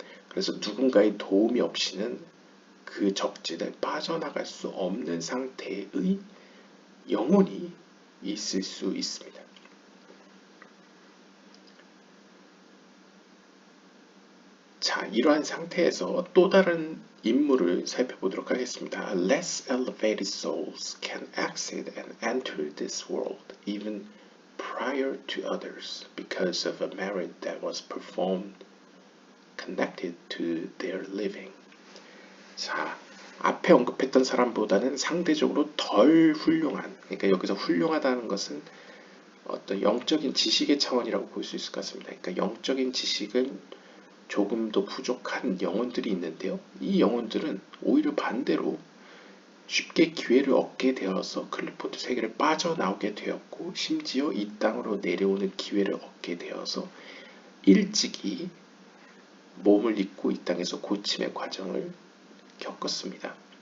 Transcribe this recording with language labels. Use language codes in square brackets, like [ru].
[ko] 그래서 누군가의 도움이 없이는 그 적진을 빠져나갈 수 없는 상태의 영혼이 있을 수 있습니다. 자, 이러한 상태에서 또 다른 인물을 살펴보도록 하겠습니다. [en] Less elevated souls can exit and enter this world even prior to others because of a merit that was performed connected to their living. [ko] 자, 앞에 언급했던 사람보다는 상대적으로 덜 훌륭한, 그러니까 여기서 훌륭하다는 것은 어떤 영적인 지식의 차원이라고 볼 수 있을 것 같습니다. 그러니까 영적인 지식은 조금 더 부족한 영혼들이 있는데요. 이 영혼들은 오히려 반대로 쉽게 기회를 얻게 되어서 클리포트 세계를 빠져나오게 되었고 심지어 이 땅으로 내려오는 기회를 얻게 되어서 일찍이 몸을 잊고 이 땅에서 고침의 과정을 겪었습니다.